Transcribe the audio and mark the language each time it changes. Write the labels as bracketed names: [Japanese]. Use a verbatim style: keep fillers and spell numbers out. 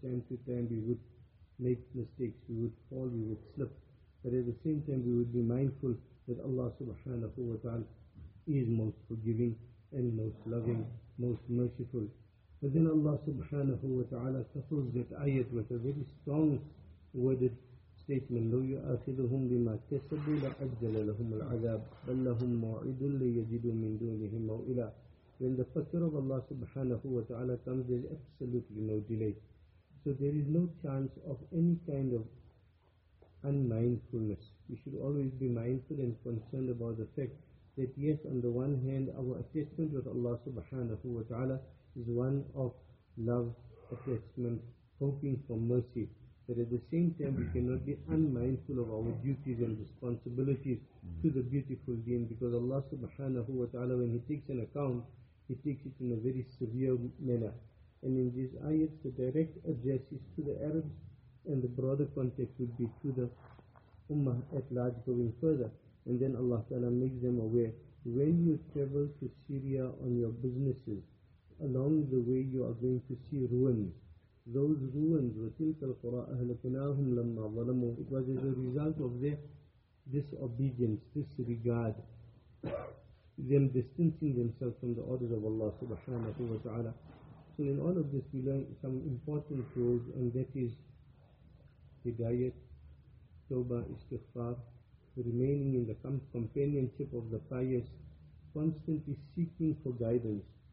[English] Time to time we would make mistakes, we would fall, we would slip, but at the same time we would be mindful that Allah subhanahu wa ta'ala is most forgiving and most loving, most merciful. But then Allah subhanahu wa ta'ala couples that ayat with a very strong worded statement. [Arabic] لو يؤاخذهم بما كسبوا لأجل لهم العذاب بل لهم موعد ليجدوا من دونهم موئلا. [English] When the faqr of Allah subhanahu wa ta'ala comes, there is absolutely no delay. So there is no chance of any kind of unmindfulness. We should always be mindful and concerned about the fact that yes, on the one hand, our attachment with Allah subhanahu wa ta'ala is one of love, attachment, hoping for mercy. But at the same time, we cannot be unmindful of our duties and responsibilities to the beautiful deen, because Allah subhanahu wa ta'ala, when He takes an account, He takes it in a very severe manner. And in these ayats, the direct address is to the Arabs, and the broader context would be to the Ummah at large going further. And then Allah ta'ala makes them aware, when you travel to Syria on your businesses, along the way you are going to see ruins. Those ruins, [Arabic] وَتِلْكَ الْقُرَىٰ أَهْلَكْنَاهُمْ لَمَّا ظَلَمُوا. [English] It was as a result of their disobedience, disregard, them distancing themselves from the orders of Allah subhanahu wa ta'ala. So in all of this we learn some important rules, and that is hidayat, tawbah, istighfar, remaining in the companionship of the pious, constantly seeking for guidance.